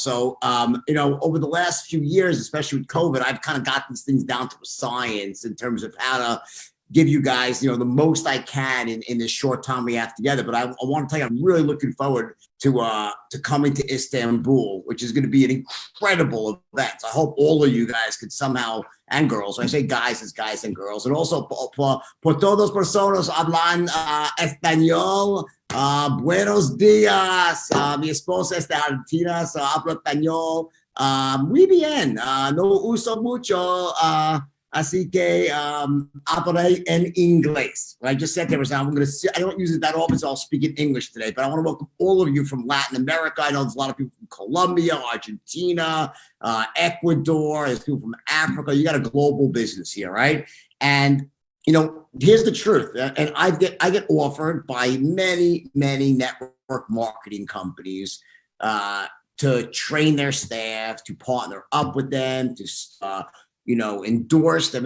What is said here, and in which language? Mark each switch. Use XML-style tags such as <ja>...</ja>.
<en>So, over the last few years, especially with COVID, I've kind of got these things down to a science in terms of how to give you guys, the most I can in this short time we have together. But I want to tell you, I'm really looking forward to coming to Istanbul, which is going to be an incredible event. I hope all of you guys could somehow, and girls, when I say guys, it's guys and girls. And also,</en> <es>por todos personas hablan español, buenos días. Mi esposa es de Argentina, so habla español. Muy bien, no uso mucho, así que hablaré en inglés.</es> <en>What I just said there was, I don't use it that often, so I'll speak in English today, but I want to welcome all of you from Latin America. I know there's a lot of people from Colombia, Argentina, Ecuador, there's people from Africa. You got a global business here, right? And, here's the truth. And I get offered by many, many network marketing companies to train their staff, to partner up with them, to endorse them.</en>